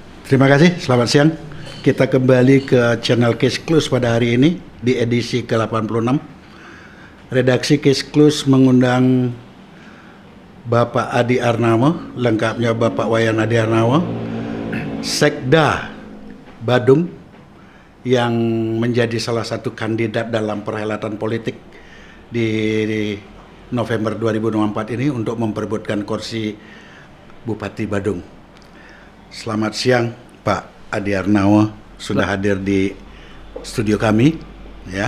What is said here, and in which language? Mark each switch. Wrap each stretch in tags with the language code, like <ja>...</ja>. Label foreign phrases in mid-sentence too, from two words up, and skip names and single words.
<id>Terima kasih, selamat siang. Kita kembali ke channel Case Close pada hari ini di edisi ke-86. Redaksi Case Close mengundang Bapak Adi Arnawa, lengkapnya Bapak Wayan Adi Arnawa, Sekda Badung, yang menjadi salah satu kandidat dalam perhelatan politik di November 2024 ini untuk memperebutkan kursi Bupati Badung. Selamat siang Pak Adi Arnawa, sudah hadir di studio kami, ya.</id>